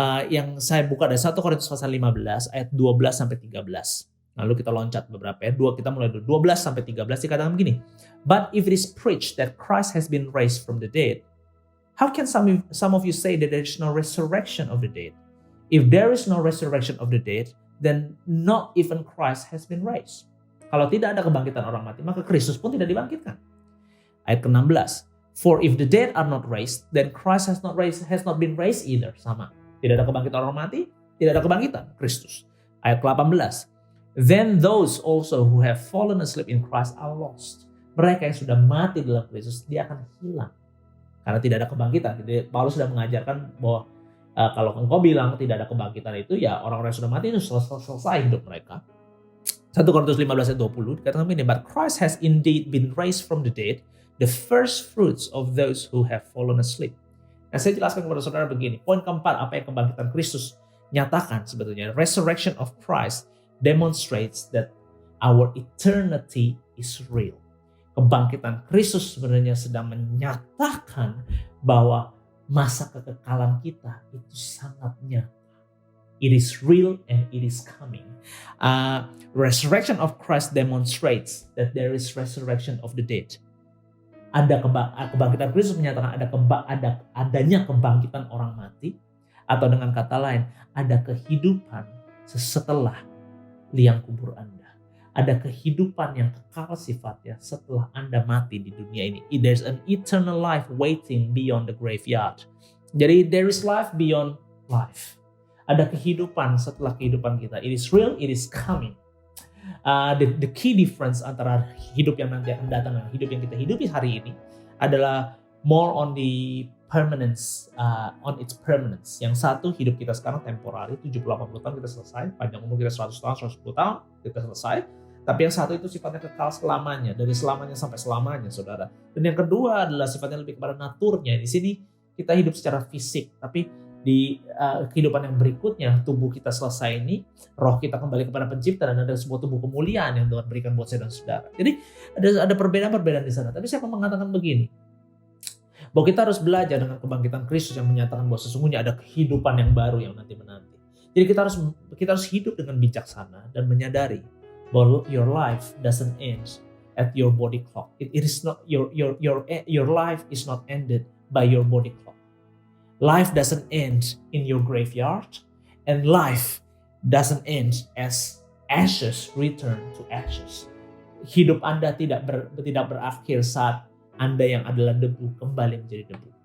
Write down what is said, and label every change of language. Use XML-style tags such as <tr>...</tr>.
<id>Yang saya buka dari 1 Korintus pasal 15 ayat 12 sampai 13. Lalu kita loncat beberapa ya. Kita mulai dari 12 sampai 13 dikatakan begini.</id> <en>But if it is preached that Christ has been raised from the dead, how can some of you say that there is no resurrection of the dead? If there is no resurrection of the dead, then not even Christ has been raised.</en> <id>Kalau tidak ada kebangkitan orang mati, maka Kristus pun tidak dibangkitkan. Ayat ke-16.</id> <en>For if the dead are not raised, then Christ has not been raised either.</en> <id>Sama. Tidak ada kebangkitan orang mati, tidak ada kebangkitan Kristus. Ayat ke-18.</id> <en>Then those also who have fallen asleep in Christ are lost.</en> <id>Mereka yang sudah mati dalam Kristus, dia akan hilang. Karena tidak ada kebangkitan. Jadi Paulus sudah mengajarkan bahwa kalau engkau bilang tidak ada kebangkitan itu, ya orang-orang yang sudah mati itu selesai hidup mereka. 1 Korintus 15 ayat 20 dikatakan begini,</id> <en>but Christ has indeed been raised from the dead, the first fruits of those who have fallen asleep.</en> <id>Nah, saya jelaskan kepada saudara begini. Poin keempat, apa yang kebangkitan Kristus nyatakan sebetulnya.</id> <en>Resurrection of Christ demonstrates that our eternity is real.</en> <id>Kebangkitan Kristus sebenarnya sedang menyatakan bahwa masa kekekalan kita itu sangat nyata.</id> <en>It is real and it is coming. Resurrection of Christ demonstrates that there is resurrection of the dead.</en> <id>Ada kebangkitan Kristus menyatakan adanya kebangkitan orang mati, atau dengan kata lain, ada kehidupan setelah liang kubur Anda. Ada kehidupan yang kekal sifatnya setelah Anda mati di dunia ini.</id> <en>There's an eternal life waiting beyond the graveyard. Jadi there is life beyond life.</en> <id>Ada kehidupan setelah kehidupan kita.</id> <en>It is real, it is coming. The key difference</en> <id>antara hidup yang nanti akan datang dan hidup yang kita hidupi hari ini adalah</id> <en>more on the permanence, on its permanence.</en> <id>Yang satu, hidup kita sekarang temporary, 70-80 tahun kita selesai, panjang umur kita 100 tahun, 110 tahun kita selesai. Tapi yang satu itu sifatnya kekal selamanya, dari selamanya sampai selamanya, saudara. Dan yang kedua adalah sifatnya lebih kepada naturnya. Di sini kita hidup secara fisik, tapi di kehidupan yang berikutnya, tubuh kita selesai ini, roh kita kembali kepada pencipta, dan ada sebuah tubuh kemuliaan yang Tuhan berikan buat saya dan saudara. Jadi ada perbedaan-perbedaan di sana. Tapi saya mau mengatakan begini, bahwa kita harus belajar dengan kebangkitan Kristus yang menyatakan bahwa sesungguhnya ada kehidupan yang baru yang nanti menanti. Jadi kita harus hidup dengan bijaksana dan menyadari bahwa</id> <en>your life doesn't end at your body clock. It is not your life is not ended by your body clock. Life doesn't end in your graveyard, and life doesn't end as ashes return to ashes.</en> <id>Hidup Anda tidak berakhir saat Anda yang adalah debu kembali menjadi debu.</id>